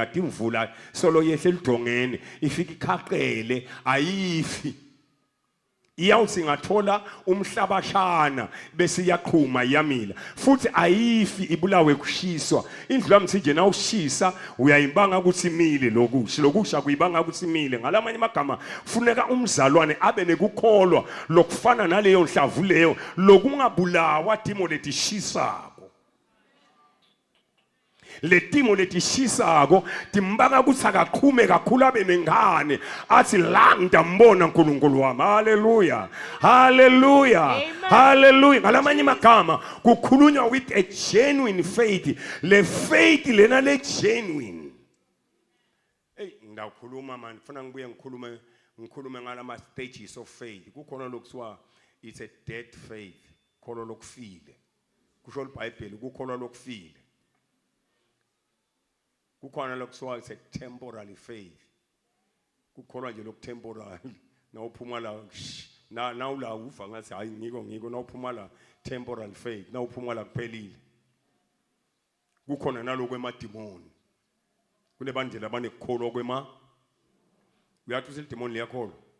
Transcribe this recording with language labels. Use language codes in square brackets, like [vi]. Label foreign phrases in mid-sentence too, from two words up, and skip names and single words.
[ss] imvula solo yehle lidongeni ifika ikhaqele ayifi iyawuthi ngathola umhlabashana bese iyaqhuma iyamila futhi ayifi ibulawe kushiswa indlula mthije na ushisa uyayimbanga ukuthi imile lokusha kuyibanga ukuthi imile ngalamanye amagama kufuneka umzalwane abe nekukholwa lokufana naleyo nhlavu leyo lokungabulawa timo letishisako letimo letishisako timbanga ukuthi akaqhume kakhulu abe nengane athi la ngidambona uNkulunkulu wami haleluya haleluya haleluya ngalamanye amagama kukhulunywa [en] with a genuine faith [ss] le faith lena le genuine ngidawukhuluma manje ngifuna ngibuye ngikhulume ngalama [en] stages of faith [ss] kukhona lokuthiwa [en] it's a dead faith [ss] kholo lokufile kusho iBhayibheli kukhona lokufile kukhona lokuthiwa [en] it's a temporary faith [ss] kukholwa nje lokutemporary nawuphuma la nawula uva ngathi hayi ngiko nawuphuma la [en] temporal faith [ss] nawuphuma la kuphelile kukhona naloko emadimoni kunebandlela abanekukholwa kwema uyathi usidimoni liyakholwa